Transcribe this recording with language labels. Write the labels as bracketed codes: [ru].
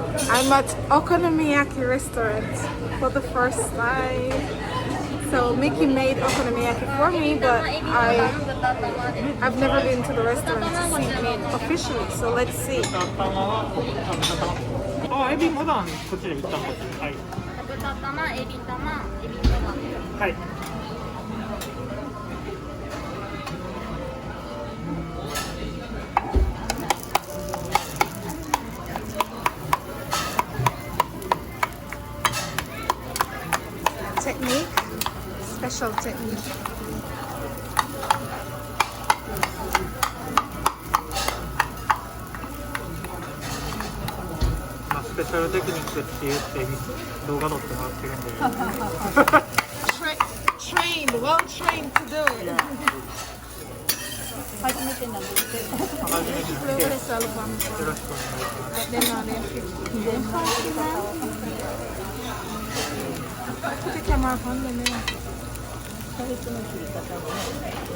[en] I'm at Okonomiyaki restaurant for the first time. So Mickey made okonomiyaki for me, but I've never been to the restaurant to see it officially. So let's see. [ja] エビまだこっちで一旦こっち。はい。豚玉、エビ玉、エビそば。はい。 [en] Technique, special technique. [ja] スペシャルテクニックって言って動画撮ってもらってるんで。 [en] Trained, well trained to do it. [ja] 初めてなんですけど。初めてです。よろしくお願いします。 [en] Put the camera on the mirror. [ja] キャベツの切り方をね。